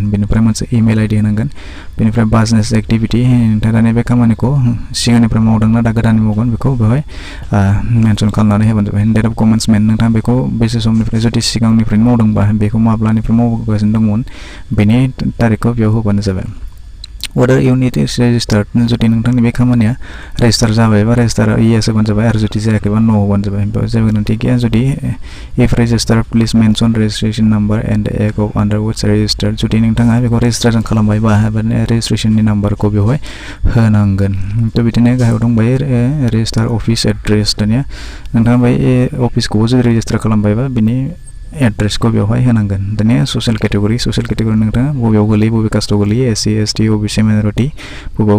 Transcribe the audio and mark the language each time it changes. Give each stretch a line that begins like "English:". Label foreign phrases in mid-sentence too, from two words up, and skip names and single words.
Bodo: बेनिफ्राय मोनसे इमेल आइडि होनांगोन। बेनिफ्राय
English: business activity,
Bodo: नोंथाङा दानिया बे खामानिखौ सिगांनिफ्राय मावदों ना दा गोदानै मावगोन बेखौ बेवहाय मेनसन खालामनानै होबानो जाबाय।
English: date of commencement,
Bodo: नोंथाङा बेखौ बेसे समनिफ्राय जुदि सिगांनिफ्रायनो मावदोंबा बेखौ माब्लानिफ्राय मावगासिनो दंमोन बेनि तारिखखौ बेयाव होबानो जाबाय।
English: whether you need is registered
Bodo: जुदि नोंथांनि बे खामानिया रेजिस्टार जाबाय बा रेजिस्टार yes होबानो जाबाय आरो जुदि जायाखैबा no होबानो जाबाय बेयाव जेबो गोनांथि गैया जुदि
English: if registered please mention registration number and the act of under which registered
Bodo: जुदि नोंथाङा बेखौ रेजिस्ट्रेसन खालामबायबा रेजिस्ट्रेसननि नाम्बारखौ बेवहाय होनांगोन थ' बिदिनो गाहायाव दंबाय
English: register office address
Bodo: दानिया नोंथाङा बे अफिसखौबो जुदि रेजिस्टार खालामबायबा बिनि एड्रेसखौ बेवहाय होनांगोन दानिया
English: social category
Bodo: नोंथाङा बबेयाव गोलैयो बबे कास्टआव गोलैयो SC ST OBC माइन'रिटि बबेयाव